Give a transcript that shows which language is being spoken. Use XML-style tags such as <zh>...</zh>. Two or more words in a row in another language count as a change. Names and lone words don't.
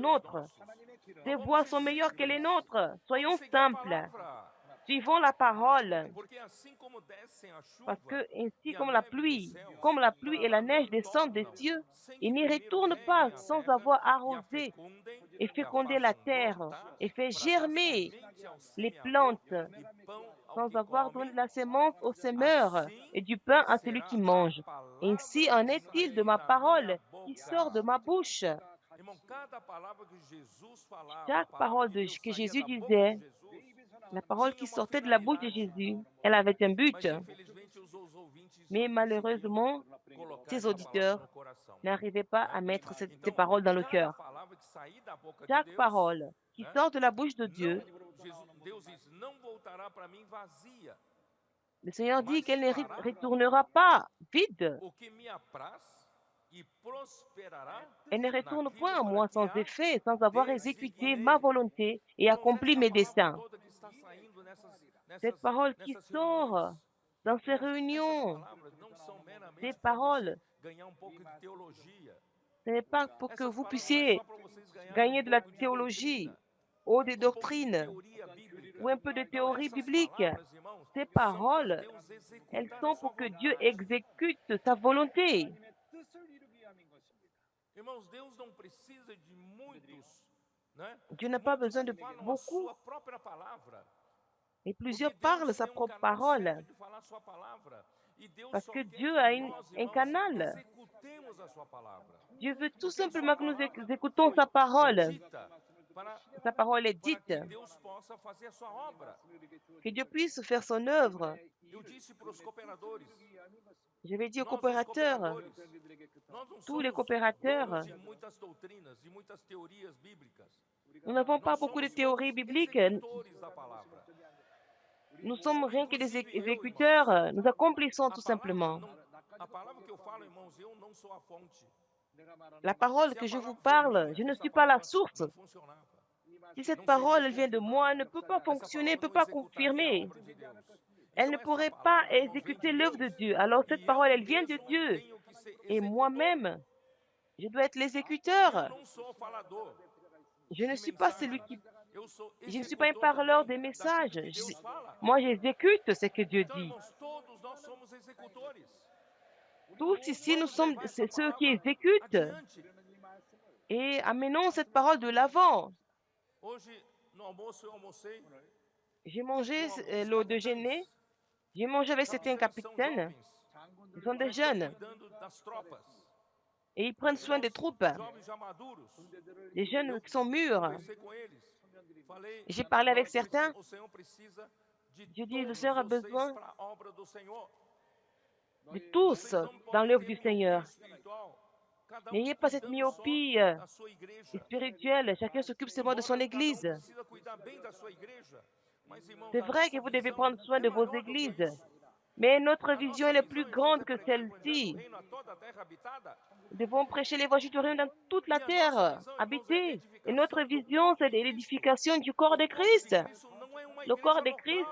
<fr>aux</fr> <pt>que os</pt> <fr>nôtres.</fr> <pt>nossos.</pt> <fr>Ses</fr> <pt>Mas vamos</pt> <fr>voix</fr> <pt>ser</pt> <fr>sont meilleures que les</fr> <pt>simples.</pt> <fr>nôtres.</fr> <pt>Vamos</pt> <fr>Soyons</fr> <pt>seguir a</pt> <fr>simples.</fr> <pt>palavra.</pt> <fr>Suivons la parole,</fr> <pt>Porque assim como descem a</pt> <fr>parce</fr> <pt>chuva</pt> <fr>que ainsi</fr> <pt>e a</pt> <fr>comme la</fr> <pt>neve dos</pt> <fr>pluie, céus, comme la pluie et</fr> <pt>para</pt> <fr>la</fr> <pt>lá não</pt> <fr>neige descendent des</fr> <pt>tornam,</pt> <fr>cieux,</fr> <pt>sem</pt> <fr>ils</fr> <pt>que</pt> <fr>n'y</fr> <pt>primeiro</pt> <fr>retournent pas</fr> <pt>reguem a</pt> <fr>sans</fr> <pt>terra</pt> <fr>avoir</fr> <pt>e a</pt> <fr>arrosé</fr> <pt>fecundem</pt> <fr>et</fr> <pt>e a</pt> <fr>fécondé la</fr> <pt>façam</pt> <fr>terre</fr> <pt>brotar,</pt> <fr>et fait</fr> <pt>para dar</pt> <fr>germer</fr> <pt>semente ao</pt> <fr>les</fr> <pt>semeador</pt> <fr>plantes</fr> <pt>e pão ao</pt> <fr>sans</fr> <pt>que</pt> <fr>avoir donné</fr> <pt>come,</pt> <fr>de la sémence au semeur</fr> <pt>assim</pt> <fr>et du pain à celui qui</fr> <pt>será a</pt> <fr>mange. Ainsi</fr> <pt>palavra</pt> <fr>en</fr> <pt>que</pt> <fr>est-il de</fr> <pt>sair</pt> <fr>ma</fr> <pt>da minha</pt> <fr>parole qui sort</fr> <pt>boca.</pt> <fr>de ma bouche.</fr> <pt>Irmão, cada palavra que Jesus falava, a</pt> <fr>Chaque</fr> <pt>palavra</pt> <fr>parole</fr> <pt>de Deus</pt> <fr>que</fr> <pt>saía</pt> <fr>Jésus</fr> <pt>da boca de</pt> <fr>disait,</fr> <pt>Jesus,</pt> <fr>la parole</fr> <pt>tinha</pt> <fr>qui</fr> <pt>uma</pt> <fr>sortait de la bouche de</fr> <pt>finalidade.</pt> <fr>Jésus, elle avait un but.</fr> <pt>Mas infelizmente os ouvintes</pt> <fr>Mais</fr> <pt>não conseguiam</pt> <fr>malheureusement,</fr> <pt>colocar</pt> <fr>ses</fr> <pt>essa palavra</pt> <fr>auditeurs</fr> <pt>no coração,</pt> <fr>n'arrivaient pas</fr> <pt>né?</pt> <fr>à mettre ces</fr> <pt>Então,</pt> <fr>paroles dans le</fr> <pt>cada</pt> <fr>cœur.</fr> <pt>palavra que sair da boca de</pt> <fr>Chaque</fr> <pt>Deus,</pt> <fr>parole qui</fr> <pt>né?</pt> <fr>sort de la bouche de</fr> <pt>Não,</pt> <fr>Dieu,</fr> <pt>Deus diz, não voltará para mim vazia,</pt> <fr>le Seigneur dit</fr> <pt>mas</pt> <fr>qu'elle ne</fr> <pt>fará</pt> <fr>retournera pas vide.</fr> <pt>o que me apraz e prosperará</pt> <fr>Elle ne retourne</fr> <pt>naquilo</pt> <fr>point à</fr> <pt>para</pt> <fr>moi</fr> <pt>que</pt> <fr>sans</fr> <pt>a</pt> <fr>effet, sans avoir exécuté ma</fr> <pt>designei.</pt> <fr>volonté et</fr> <pt>Irmãos,</pt> <fr>accompli</fr> <pt>essa é a</pt> <fr>mes</fr> <pt>palavra</pt> <fr>desseins.</fr> <pt>toda que está saindo</pt> <fr>Cette parole qui</fr> <pt>nessas reuniões.</pt> <fr>sort dans</fr> <pt>E</pt> <fr>ces</fr> <pt>essas</pt> <fr>réunions,</fr> <pt>palavras não são</pt> <fr>ces</fr> <pt>meramente para você</pt> <fr>paroles,</fr> <pt>ganhar um pouco de teologia.</pt> <fr>ce n'est pas pour que</fr> <pt>Essas</pt> <fr>vous</fr> <pt>palavras não é só</pt> <fr>puissiez</fr> <pt>para vocês ganharem um</pt> <fr>gagner de la</fr> <pt>pouco de</pt> <fr>théologie</fr> <pt>doutrina,</pt> <fr>ou des</fr> <pt>um pouco de</pt> <fr>doctrines</fr> <pt>teoria bíblica.</pt> <fr>ou un peu de</fr> <pt>Não,</pt> <fr>théorie</fr> <pt>essas</pt> <fr>biblique.</fr> <pt>palavras, irmãos,</pt> <fr>Ces</fr> <pt>são para</pt> <fr>paroles,</fr> <pt>Deus</pt> <fr>elles</fr> <pt>executar a</pt> <fr>sont</fr> <pt>sua</pt> <fr>pour que Dieu</fr> <pt>vontade.</pt> <fr>exécute sa volonté.</fr> <pt>Irmãos, Deus não precisa de muitos, né?</pt> <fr>Dieu n'a pas</fr> <pt>Muitos</pt> <fr>besoin</fr> <pt>que</pt> <fr>de</fr> <pt>falam a</pt> <fr>beaucoup,</fr> <pt>sua própria palavra.</pt> <fr>et</fr> <pt>Porque</pt> <fr>plusieurs parlent</fr> <pt>Deus</pt> <fr>sa</fr> <pt>tem um</pt> <fr>propre</fr> <pt>canal certo</pt> <fr>parole,</fr> <pt>de falar a sua palavra. E Deus</pt> <fr>parce</fr> <pt>só</pt> <fr>que</fr> <pt>quer</pt> <fr>Dieu</fr> <pt>que</pt> <fr>a</fr> <pt>nós,</pt> <fr>un</fr> <pt>irmãos,</pt> <fr>canal.</fr> <pt>executemos a sua palavra.</pt> <fr>Dieu veut tout</fr> <pt>Porque a sua</pt> <fr>simplement que nous</fr> <pt>palavra</pt> <fr>écoutons sa</fr> <pt>é</pt> <fr>parole.</fr> <pt>dita</pt> <fr>Sa parole est</fr> <pt>para</pt> <fr>dite,</fr> <pt>que Deus possa fazer a sua obra.</pt> <fr>que Dieu puisse faire son œuvre.</fr> <pt>Eu disse para os cooperadores,</pt> <fr>Je vais dire aux</fr> <pt>nós os</pt> <fr>coopérateurs,</fr> <pt>cooperadores, nós não</pt> <fr>tous les</fr> <pt>somos donos</pt> <fr>coopérateurs,</fr> <pt>de muitas doutrinas, de muitas teorias bíblicas.</pt> <fr>nous n'avons pas</fr> <pt>Nós</pt> <fr>beaucoup de</fr> <pt>somos todos</pt> <fr>théories bibliques.</fr> <pt>executores da palavra.</pt> <fr>Nous sommes rien que des</fr> <pt>Inclusive eu, irmãos.</pt> <fr>exécuteurs. Nous accomplissons tout simplement.</fr> <pt>A palavra que eu falo, irmãos, eu não sou a fonte.</pt> <fr>La parole</fr> <pt>Se a</pt> <fr>que je vous</fr> <pt>palavra for</pt> <fr>parle,</fr> <pt>minha,</pt> <fr>je ne</fr> <pt>essa</pt> <fr>suis pas la</fr> <pt>palavra</pt> <fr>source.</fr> <pt>não funcionava.</pt> <fr>Si cette</fr> <pt>Não</pt> <fr>parole</fr> <pt>seria</pt> <fr>elle vient de moi, elle ne</fr> <pt>confirmada.</pt> <fr>peut pas</fr> <pt>Essa</pt> <fr>fonctionner, elle ne</fr> <pt>palavra</pt> <fr>peut</fr> <pt>não</pt> <fr>pas</fr> <pt>executaria a</pt> <fr>confirmer.</fr> <pt>obra de Deus.</pt> <fr>Elle ne</fr> <pt>Então essa</pt> <fr>pourrait pas</fr> <pt>palavra, irmãos, vem</pt> <fr>exécuter</fr> <pt>de</pt> <fr>l'œuvre</fr> <pt>Deus.</pt> <fr>de Dieu. Alors cette</fr> <pt>E eu</pt> <fr>parole, elle vient de</fr> <pt>mesmo</pt> <fr>Dieu.</fr> <pt>tenho que ser</pt> <fr>Et</fr> <pt>executor.</pt> <fr>moi-même, je dois être</fr> <pt>Eu</pt> <fr>l'exécuteur.</fr> <pt>não sou falador</pt> <fr>Je ne</fr> <pt>de</pt> <fr>suis pas</fr> <pt>mensagem.</pt> <fr>celui qui...</fr> <pt>Eu sou</pt> <fr>Je ne suis pas un</fr> <pt>executor</pt> <fr>parleur</fr> <pt>também</pt> <fr>des messages.</fr> <pt>daquilo que Deus fala.</pt> <fr>Moi, j'exécute ce que Dieu</fr> <pt>Então,</pt> <fr>dit.</fr> <pt>irmãos, todos nós somos executores.</pt> <fr>Tous ici, nous</fr> <pt>Vamos</pt> <fr>sommes</fr> <pt>levar essa</pt> <fr>ceux qui</fr> <pt>palavra</pt> <fr>exécutent.</fr> <pt>adiante.</pt> <fr>Et amenons cette parole de l'avant.</fr> <pt>Hoje, no almoço, eu almocei</pt> <fr>J'ai mangé</fr> <pt>com alguns</pt> <fr>le</fr> <pt>capitães.</pt> <fr>déjeuner. J'ai mangé avec certains</fr> <pt>Capitães são</pt> <fr>capitaines.</fr> <pt>jovens,</pt> <fr>Ils sont</fr> <pt>já</pt> <fr>des</fr> <pt>estão</pt> <fr>jeunes.</fr> <pt>cuidando das tropas.</pt> <fr>Et ils prennent soin des</fr> <pt>Irmãos,</pt> <fr>troupes.</fr> <pt>jovens já maduros.</pt> <fr>Des jeunes</fr> <pt>Eu</pt> <fr>qui sont mûrs.</fr> <pt>conversei com eles. Falei,</pt> <fr>J'ai parlé avec</fr> <pt>nós</pt> <fr>certains.</fr> <pt>o Senhor precisa de</pt> <fr>Je dis, le</fr> <pt>todos</pt> <fr>Seigneur a</fr> <pt>vocês</pt> <fr>besoin</fr> <pt>para a obra do Senhor.</pt> <fr>de tous</fr> <pt>Vocês não</pt> <fr>dans</fr> <pt>podem</pt> <fr>l'œuvre</fr> <pt>ter</pt> <fr>du</fr> <pt>miopia</pt> <fr>Seigneur.</fr> <pt>espiritual. Cada</pt> <fr>N'ayez pas cette</fr> <pt>cuidando só</pt> <fr>myopie</fr> <pt>da sua igreja.</pt> <fr>spirituelle. Chacun s'occupe seulement de son</fr> <pt>Embora cada</pt> <fr>église.</fr> <pt>precisa cuidar bem da sua igreja. Mas, irmãos,</pt> <fr>C'est</fr> <pt>a</pt> <fr>vrai que</fr> <pt>nossa</pt> <fr>vous devez</fr> <pt>visão</pt> <fr>prendre soin</fr> <pt>é</pt> <fr>de vos</fr> <pt>maior do que</pt> <fr>églises.</fr> <pt>isso.</pt> <fr>Mais notre</fr> <pt>A</pt> <fr>vision</fr> <pt>nossa</pt> <fr>elle est</fr> <pt>visão,</pt> <fr>plus</fr> <pt>irmãos,</pt> <fr>grande</fr> <pt>é</pt> <fr>que</fr> <pt>pregar o evangelho do</pt> <fr>celle-ci.</fr> <pt>reino a toda a terra habitada.</pt> <fr>Nous devons prêcher l'évangile du règne dans toute</fr> <pt>E</pt> <fr>la</fr> <pt>a nossa</pt> <fr>terre</fr> <pt>visão, irmãos, é</pt> <fr>habitée. Et notre</fr> <pt>edificação do</pt> <fr>vision,</fr> <pt>corpo</pt> <fr>c'est</fr> <pt>de Cristo.</pt> <fr>l'édification du corps de</fr> <pt>O corpo de</pt> <fr>Christ.</fr> <pt>Cristo não é uma</pt> <fr>Le corps</fr> <pt>igreja</pt> <fr>de Christ,</fr>